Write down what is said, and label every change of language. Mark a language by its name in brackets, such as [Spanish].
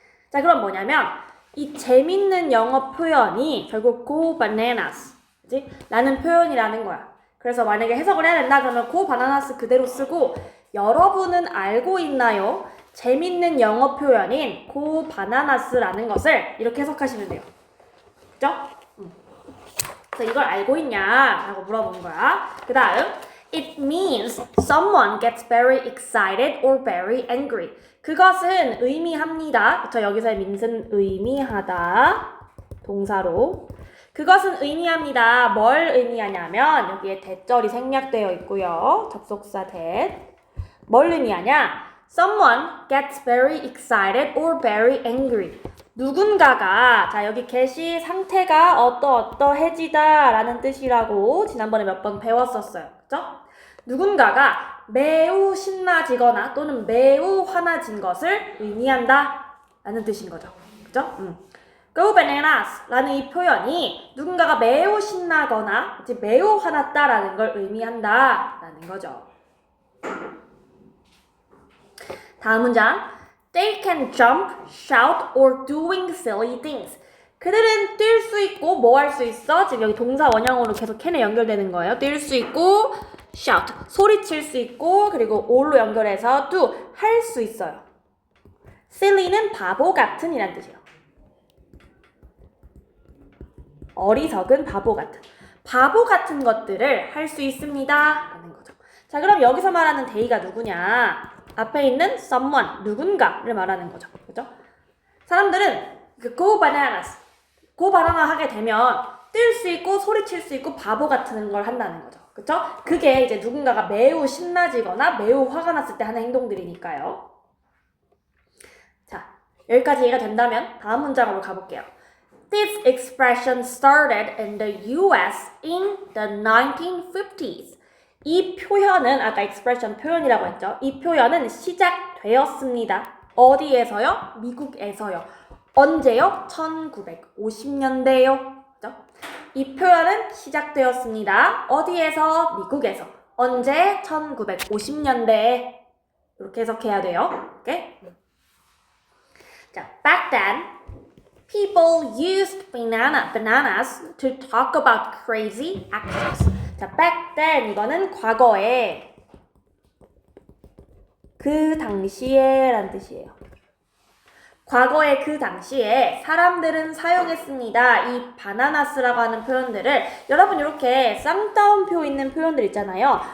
[Korean] 자, 그럼 뭐냐면 이 재밌는 영어 표현이 결국 go bananas, 그치? 라는 표현이라는 거야. 그래서 만약에 해석을 해야 된다 그러면 go bananas 그대로 쓰고 여러분은 알고 있나요? 재밌는 영어 표현인 go bananas라는 것을 이렇게 해석하시면 돼요. 그죠? 그래서 이걸 알고 있냐? 라고 물어본 거야. 그 다음 [English] It means someone gets very excited or very angry. [Korean] 그것은 의미합니다. 그쵸? 여기서의 means은 의미하다. 동사로. 그것은 의미합니다. 뭘 의미하냐면 여기에 대절이 생략되어 있고요. 접속사 that. 뭘 의미하냐? [English] Someone gets very excited or very angry. [Korean] 누군가가, 자, 여기 get이 상태가 어떠해지다 라는 뜻이라고 지난번에 몇 번 배웠었어요. 그죠? 누군가가 매우 신나지거나 또는 매우 화나진 것을 의미한다 라는 뜻인 거죠. 그죠? Go bananas 라는 이 표현이 누군가가 매우 신나거나 매우 화났다 라는 걸 의미한다 라는 거죠. 다음 문장. [English] They can jump, shout, or doing silly things. [Korean] 그들은 뛸 수 있고 뭐 할 수 있어? 지금 여기 동사 원형으로 계속 can에 연결되는 거예요. 뛸 수 있고 shout, 소리칠 수 있고 그리고 all로 연결해서 do, 할 수 있어요. silly는 바보 같은 이란 뜻이에요. 어리석은 바보 같은 것들을 할 수 있습니다 라는 거죠. 자, 그럼 여기서 말하는 they가 누구냐? 앞에 있는 someone, 누군가를 말하는 거죠. 그죠? 사람들은 go bananas, go banana 하게 되면 뛸 수 있고 소리칠 수 있고 바보 같은 걸 한다는 거죠. 그죠? 그게 이제 누군가가 매우 신나지거나 매우 화가 났을 때 하는 행동들이니까요. 자, 여기까지 이해가 된다면 다음 문장으로 가볼게요. [English] This expression started in the US in the 1950s. [Korean] 이 표현은 아까 expression 표현이라고 했죠. 이 표현은 시작되었습니다. 어디에서요? 미국에서요. 언제요? 1950년대요. 그죠? 이 표현은 시작되었습니다. 어디에서? 미국에서. 언제? 1950년대에. 이렇게 해석해야 돼요. 오케이? [English] 자, back then, people used bananas to talk about crazy actions. [Korean] 자, back then 이거는 과거에 그 당시에 라는 뜻이에요. 과거의 그 당시에 사람들은 사용했습니다. 이 바나나스라고 하는 표현들을 여러분 이렇게 쌍따옴표 있는 표현들 있잖아요.